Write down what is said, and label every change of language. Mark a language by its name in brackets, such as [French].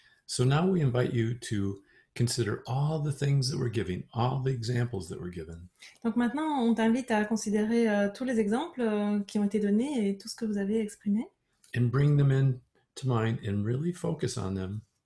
[English] So now we invite you to consider all the things that we're giving, all the examples that were given, [French] Donc maintenant, on t'invite à considérer tous les exemples qui ont été donnés et tout ce que vous avez exprimé, [English] and bring them into mind and really focus on them,